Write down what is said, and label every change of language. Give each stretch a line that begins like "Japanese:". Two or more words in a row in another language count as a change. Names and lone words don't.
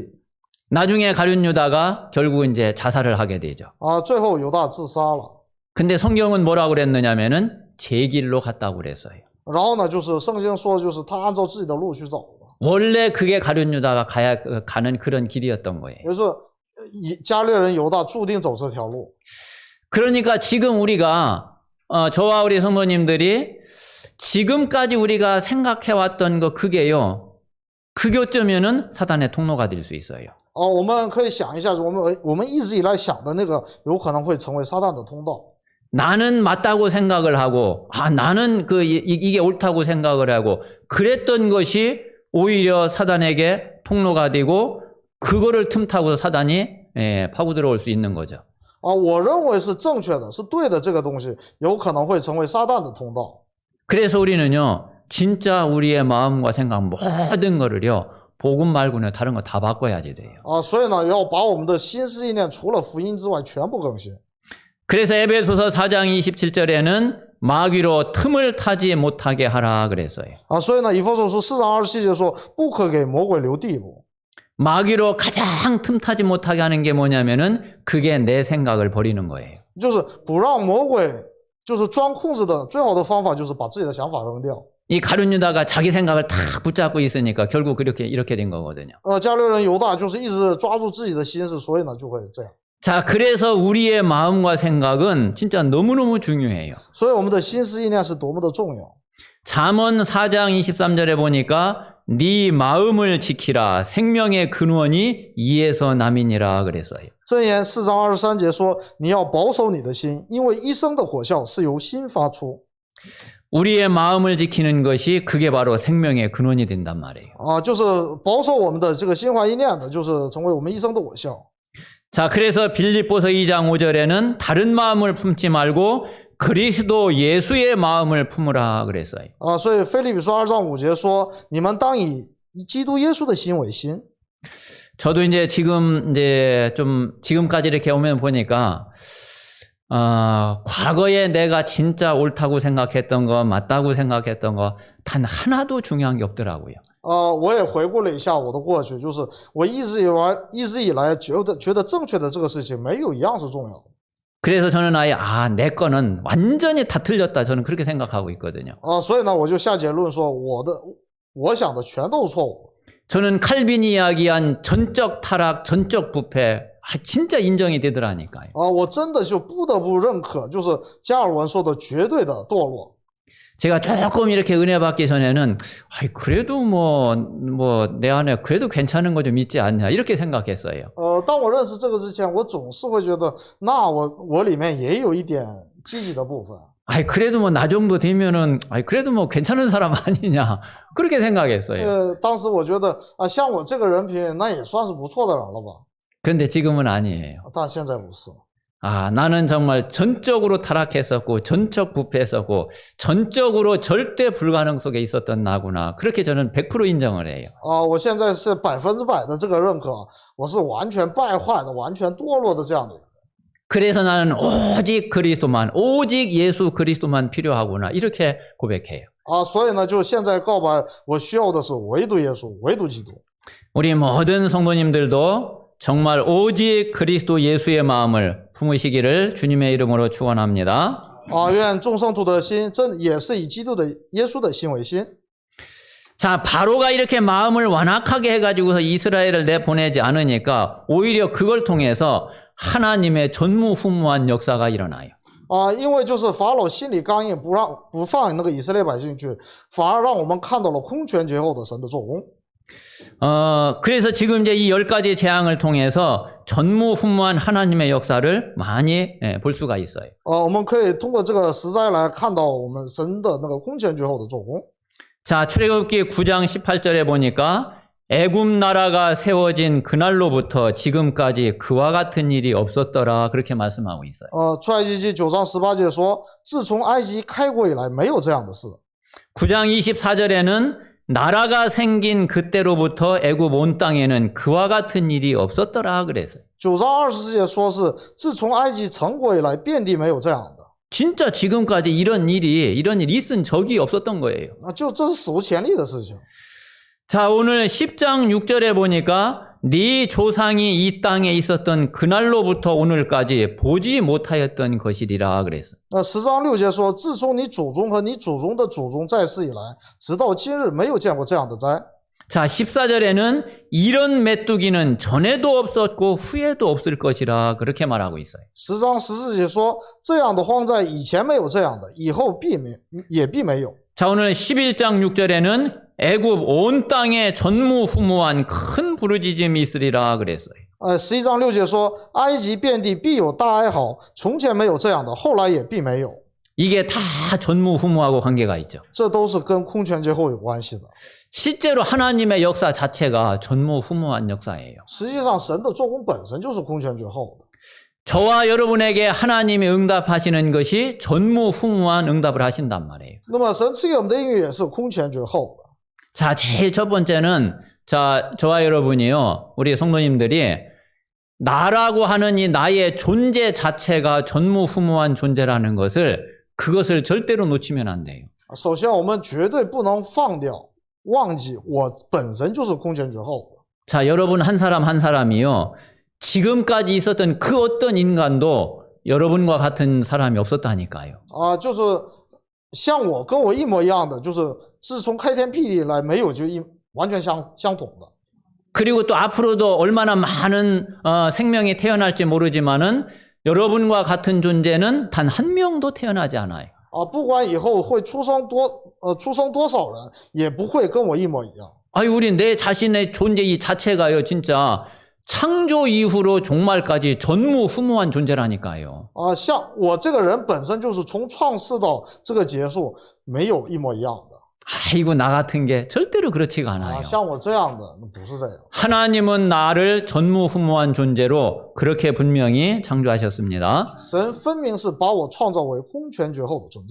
Korean: 나중에 가룟 유다가 결국 이제 자살을 하게 되죠.
Chinese: 最后犹大自杀了。
Korean: 근데 성경은 뭐라고 그랬느냐면은 제 길로 갔다고 그랬어요.
Chinese: 然后呢，就是圣经说，就是他按照自己的路去走的，
Korean: 원래 그게 가룟 유다가 가는 그런 길이었던 거예요.
Chinese: 也就是加略人犹大注定走这条路。
Korean: 그러니까 지금 우리가 저와 우리 성도님들이 지금까지 우리가 생각해왔던 거 그게요, 그게 어쩌면은 사단의 통로가 될 수 있어요.
Chinese: 我们可以想一下，我们一直以来想的那个，有可能会成为撒旦的通道。
Korean: 나는 맞다고 생각을 하고, 나는 이게 옳다고 생각을 하고, 그랬던 것이 오히려 사단에게 통로가 되고, 그거를 틈타고 사단이 파고 들어올 수 있는 거죠.
Chinese: 我认为是正确的，是对的，这个东西有可能会成为撒旦的通道。
Korean: 그래서 우리는요, 진짜 우리의 마음과 생각 모든 거를요, 복음 말고는 다른 거 다 바꿔야지 돼요.
Chinese: 所以呢，要把我们的心思意念除了福音之外全部更新。
Korean: 그래서 에베소서 4장 27절에는 마귀로 틈을 타지 못하게 하라 그랬어요.
Chinese: 所以呢，以弗所书4章27节说，不可给魔鬼留地步。
Korean: 마귀로 가장 틈 타지 못하게 하는 게 뭐냐면은 그게 내 생각을 버리는 거예요.
Chinese: 就是不让魔鬼就是钻空子的最好的方法就是把自己的想法扔掉。
Korean: 이 가룟 유다가 자기 생각을 다 붙잡고 있으니까 결국 이렇게 된 거거든요.
Chinese: 加略人犹大就是一直抓住自己的心思，所以呢就会这样。
Korean: 자, 그래서 우리의 마음과 생각은 진짜 너무너무 중요해요.
Chinese: 所以我们的心思意念是多么的重要。
Korean: 잠언 4장 23절에 보니까 네 마음을 지키라 생명의 근원이 이에서 남이니라 그랬어요.
Chinese: 箴言4章23节说，你要保守你的心，因为一生的果效是由心发出。
Korean: 우리의 마음을 지키는 것이 그게 바로 생명의 근원이 된단 말이에요.
Chinese: 就是保守我们的这个心怀意念的，就是成为我们一生的果效。
Korean: 자, 그래서 빌립보서 2장 5절에는 다른 마음을 품지 말고 그리스도 예수의 마음을 품으라 그랬어요.
Chinese: 所以腓立比书2章5节说，你们当以基督耶稣的心为心。
Korean: 저도 이제 지금까지 이렇게 오면 보니까 과거에 내가 진짜 옳다고 생각했던 거, 맞다고 생각했던 거 단 하나도 중요한 게 없더라고요.
Chinese: 我也回顾了一下我的过去，就是我一直以来觉得正确的这个事情没有一样是重要的。
Korean: 그래서 저는 아예 내 거는 완전히 다 틀렸다, 저는 그렇게 생각하고 있거든요.
Chinese: 所以呢，我就下结论说，我想的全都是错误。
Korean: 저는 칼빈이 이야기한 전적 타락, 전적 부패 진짜 인정이 되더라니까요.
Chinese: 我真的就不得不认可，就是加尔文说的绝对的堕落。
Korean: 제가 조금 이렇게 은혜 받기 전에는 그래도 내 안에 그래도 괜찮은 거 좀 있지 않냐 이렇게 생각했어요.
Chinese: 当我认识这个之前，我总是会觉得，那我里面也有一点积极的部分。
Korean: 그래도 나 정도 되면은 그래도 괜찮은 사람 아니냐 그렇게 생각했어요.
Chinese: 当时我觉得像我这个人品，那也算是不错的人了吧。
Korean: 그런데 지금은 아니에요.
Chinese: 但现在不是。
Korean: 나는 정말 전적으로 타락했었고 전적 부패했었고 전적으로 절대 불가능 속에 있었던 나구나. 그렇게 저는 100% 인정을 해요.
Chinese: 我现在是100%的这个认可，我是完全败坏的、完全堕落的这样的人。
Korean: 그래서 나는 오직 그리스도만, 오직 예수 그리스도만 필요하구나. 이렇게 고백해요.
Chinese: 所以呢，就现在告白，我需要的是唯独耶稣，唯独基督。
Korean: 우리 모든 성도님들도 정말 오직 그리스도 예수의 마음을 품으시기를 주님의 이름으로 축원합니다.
Chinese: 愿众圣徒的心，这也是以基督的耶稣的心为心。
Korean: 자, 바로가 이렇게 마음을 완악하게 해가지고서 이스라엘을 내보내지 않으니까 오히려 그걸 통해서 하나님의 전무후무한 역사가 일어나요.
Chinese: 因为就是法老心里刚硬，不放那个以色列百姓去，反而让我们看到了空前绝后的神的做工。
Korean: 그래서 지금 이제 이 10가지 재앙을 통해서 전무후무한 하나님의 역사를 많이 볼 수가 있어요.
Chinese: 我们可以通过这个十灾来看到我们神的那个空前绝后的做工。
Korean: 자, 출애굽기 9장 18절에 보니까 애굽 나라가 세워진 그날로부터 지금까지 그와 같은 일이 없었더라 그렇게 말씀하고 있어요.
Chinese: 出埃及记9章18节说，自从埃及开国以来，没有这样的事。
Korean: 9장 24절에는 나라가 생긴 그때로부터 애굽 온 땅에는 그와 같은 일이 없었더라 그래서.
Chinese: 9 章20节说是自从埃及成国以来，遍地没有这样的。
Korean: 진짜 지금까지 이런 일이 있은 적이 없었던 거예요.
Chinese: 这是史无前例的事情。
Korean: 자, 오늘 10장 6절에 보니까 네 조상이 이 땅에 있었던 그날로부터 오늘까지 보지 못하였던 것이리라 그랬어.
Chinese: 10 章6节说，自从你祖宗和你祖宗的祖宗在世以来，直到今日没有见过这样的灾。
Korean: 자, 14절에는 이런 메뚜기는 전에도 없었고 후에도 없을 것이라 그렇게 말하고 있어요.
Chinese: 10 章14节说，这样的荒灾以前没有这样的，以后也必没有。
Korean: 자, 오늘 11장 6절에는 애굽 온 땅에 전무후무한 큰 부르짖음이 있으리라 그랬어요.
Chinese: 11 章6节说，埃及遍地必有大哀嚎，从前没有这样的，后来也必没有。
Korean: 이게 다 전무후무하고 관계가 있죠.
Chinese: 这都是跟空前绝后有关系的。
Korean: 실제로 하나님의 역사 자체가 전무후무한 역사예요.
Chinese: 实际上，神的做工本身就是空前绝后的。
Korean: 저와 여러분에게 하나님이 응답하시는 것이 전무후무한 응답을 하신단 말이에요.
Chinese: 那么，神赐给我们的应许也是空前绝后的。
Korean: 자, 제일 첫 번째는 자, 저와 여러분이요. 우리 성도님들이 나라고 하는 이 나의 존재 자체가 전무후무한 존재라는 그것을 절대로 놓치면 안 돼요.
Chinese: 首先，我们绝对不能忘记我本身就是空前绝后的。
Korean: 자, 여러분 한 사람 한 사람이요. 지금까지 있었던 그 어떤 인간도 여러분과 같은 사람이 없었다니까요.
Chinese: 就是像我跟我一模一样的，就是自从开天辟地以来，没有就完全相同的。
Korean: 그리고 또 앞으로도 얼마나 많은 생명이 태어날지 모르지만은 여러분과 같은 존재는 단 한 명도 태어나지 않아요.
Chinese: 不管以后会出生多少人，也不会跟我一模一样。
Korean: 아유, 우리 내 자신의 존재 이 자체가요, 진짜 창조 이후로 종말까지 전무후무한 존재라니까요.
Chinese: 像我这个人本身就是从创世到这个结束，没有一模一样的。
Korean: 아이고, 나 같은 게 절대로 그렇지가 않아요.
Chinese: 像我这样的，不是这样。
Korean: 하나님은 나를 전무후무한 존재로 그렇게 분명히 창조하셨습니다.
Chinese: 神分明是把我创造为空前绝后的存在，